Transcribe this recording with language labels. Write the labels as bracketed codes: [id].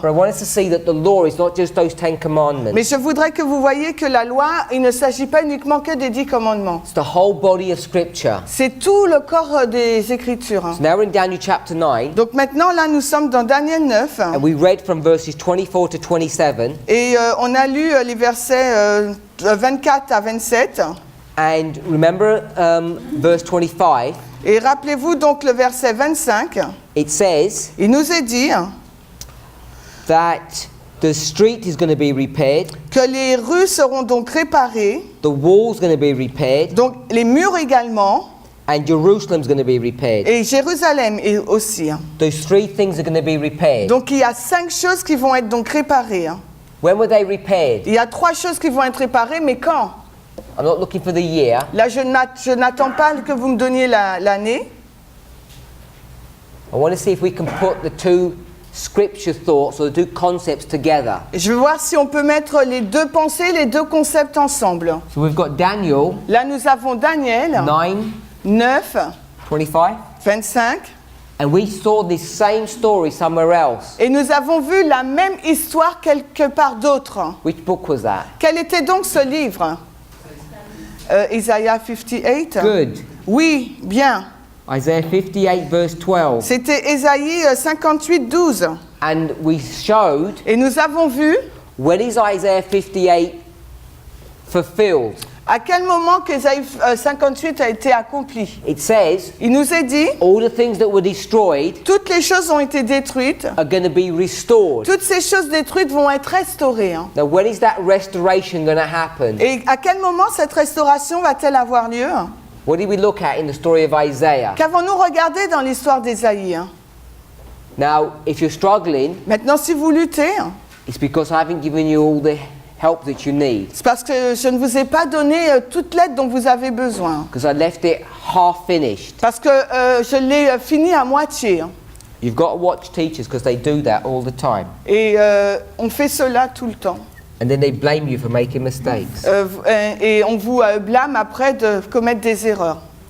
[en] But I want us to see that the law is not just those 10 commandments. [fr] Mais je voudrais que vous voyez que la loi, il ne s'agit pas uniquement que des 10 commandements. [en] It's the whole body of Scripture. [fr] C'est tout le corps des Écritures. [en] So now we're in Daniel chapter 9, [fr] Donc maintenant, là, nous sommes dans Daniel 9 [en] and we read from verses 24 to 27. [fr] et on a lu les versets 24 à 27. [en] And remember verse 25, [fr] Et rappelez-vous donc le verset 25, [en] it says [fr] il nous est dit [en] that the street is going to be repaired, [fr] que les rues seront donc réparées, [en] the wall's going to be repaired, [fr] donc les murs également, [en] and Jerusalem's going to be repaired. [fr] et Jérusalem aussi. [en] Those 3 things are going to be repaired. [fr] Donc il y a 5 choses qui vont être donc réparées. [en] When were they repaired? [fr] Il y a 3 choses qui vont être réparées, mais quand? [en] I'm not looking for the year. [fr] Là, je n'attends pas que vous me donniez l'année. [en] I want to see if we can put the two scripture thoughts or the two concepts together. [fr] Je vais voir si on peut mettre les 2 pensées, les 2 concepts ensemble. [en] So we've got Daniel [fr] Là, nous avons Daniel [en] 9, [fr] 9, [en] 25, [fr] 25, [en] and we saw this same story somewhere else. [fr] et nous avons vu la même histoire quelque part d'autre. [en] Which book was that? [fr] Quel était donc ce livre? [en] Isaiah 58. Good. [fr] Oui, bien. [en] Isaiah 58 verse 12. [fr] C'était Ésaïe 58, 12. [en] And we showed, [fr] Et nous avons vu [en] when is Isaiah 58 fulfilled? [fr] À quel moment qu'Ésaïe 58 a été accompli? [en] It says, [fr] Il nous est dit, [en] all the things that were destroyed [fr] toutes les choses ont été détruites. [en] are going to be restored. [fr] Toutes ces choses détruites vont être restaurées. Hein. [en] Now, when is that restoration going to happen? [fr] Et à quel moment cette restauration va-t-elle avoir lieu? [en] What did we look at in the story of Isaiah? [fr] Qu'avons-nous regardé dans l'histoire d'Ésaïe? Hein? [en] Now, if you're struggling, [fr] Maintenant, si vous luttez, [en] it's because I haven't given you all the help that you need. [fr] c'est parce que je ne vous ai pas donné toute l'aide dont vous avez besoin. [en] Because I left it half finished. [fr] Parce que je l'ai fini à moitié. Hein. [en] You've got to watch teachers because they do that all the time. [fr] Et on fait cela tout le temps. [en] And then they blame you for making mistakes. [fr] Et on vous blâme après de commettre des erreurs.